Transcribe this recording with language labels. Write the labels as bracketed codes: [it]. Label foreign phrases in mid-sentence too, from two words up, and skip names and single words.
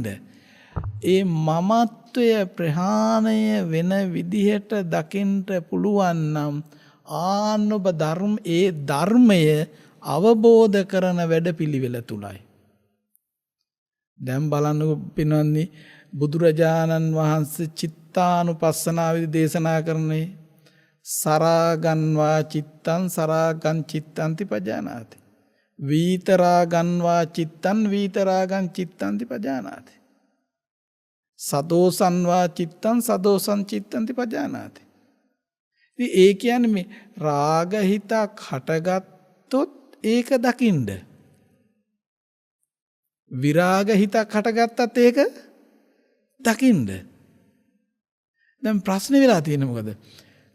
[si] ඒ මමත්වය ප්‍රහාණය වෙන විදිහට දකින්න පුළුවන් නම් ආන්න ඔබ ඒ ධර්මය අවබෝධ කරන වැඩපිළිවෙල තුලයි. දැන් බලන්නකො පින්වත්නි බුදුරජාණන් වහන්සේ චිත්තානුපස්සනාවේදී දේශනා කරන්නේ [pi] සරාගන්වා චිත්තං සරාගං චිත්තන්ති පජානාති. වීතරාගන්වා චිත්තං වීතරාගං චිත්තන්ති පජානාති. සදෝසන්වා චිත්තං සදෝසං චිත්තන්ති පජානාති. [si] ඉතින් ඒ කියන්නේ මේ රාග හිතක් හටගත්තොත් ඒක දකින්න. විරාග හිතක් හටගත්තත් ඒක දකින්න. දැන් ප්‍රශ්නේ වෙලා තියෙන්නේ මොකද?